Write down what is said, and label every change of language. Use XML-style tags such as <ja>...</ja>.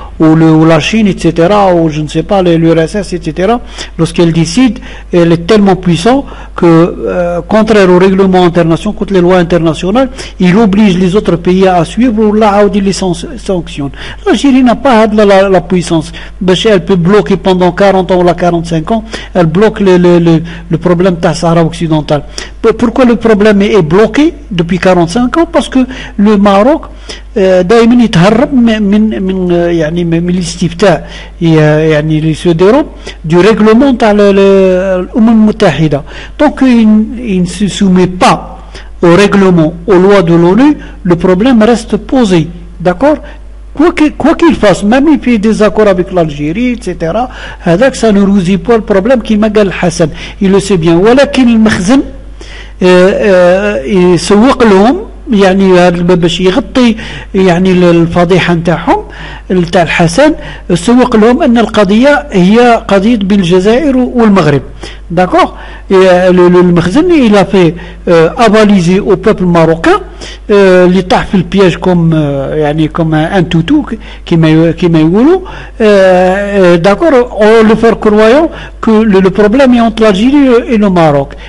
<fr>ou la Chine, etc., ou je ne sais pas, l'URSS, etc., lorsqu'elle décide, elle est tellement puissante que, contraire au règlement international, contre les lois internationales, il oblige les autres pays à suivre ou là, il les sanctionne. L'Algérie n'a pas la puissance. Elle peut bloquer pendant 40 ans ou 45 ans, elle bloque le problème de la Sahara occidental. Pourquoi le problème est bloqué depuis 45 ans? Parce que le Maroc</fr> <ar>دائما يتهرب من الاستفتاء يعني اللي</ar> <fr>se déroule du règlement</fr> <ar>تاع الأمم المتحدة.</ar> <fr>Donc il ne se soumet pas au règlement, aux lois de l'ONU, le problème reste posé, d'accord? Quoi qu'il fasse, même il fait des accords avec l'Algérie, etc., ça ne résout pas le problème qui m'a dit Hassan, il le sait bien.</fr> <ar>ولكن المخزن يسوق لهم يعني هذا باش يغطي يعني الفضيحه نتاعهم نتاع الحسن، سوق لهم ان القضيه هي قضيه بين الجزائر والمغرب.</ar> <fr>D'accord. Le Makhzen, il a fait avaliser au peuple marocain l'État fait le piège comme un toutou qui m'a eu. D'accord. On le fait croyant que le problème est entre l'Algérie et le Maroc.</fr>